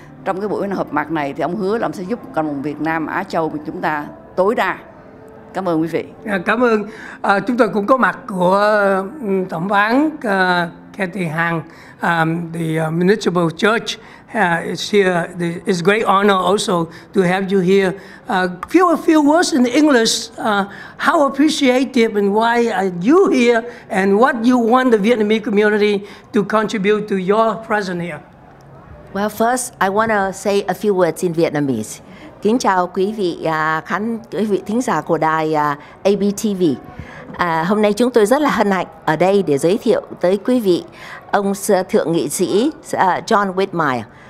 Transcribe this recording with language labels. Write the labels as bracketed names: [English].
[Vietnamese] Trong cái buổi họp mặt này thì ông hứa là ông sẽ giúp cộng đồng Việt Nam Á Châu của chúng ta tối đa. Cảm ơn quý vị. Cảm ơn. Chúng tôi cũng có mặt của thẩm phán Kathy Hằng, [English] the municipal church is here. It's a great honor also to have you here. A few words in English. How appreciative and why are you here, and what you want the Vietnamese community to contribute to your presence here? Well, first I want to say a few words in Vietnamese. [Vietnamese] Kính chào quý vị thính giả của đài ABTV. Hôm nay chúng tôi rất là hân hạnh ở đây để giới thiệu tới quý vị ông thượng nghị sĩ John Whitmire.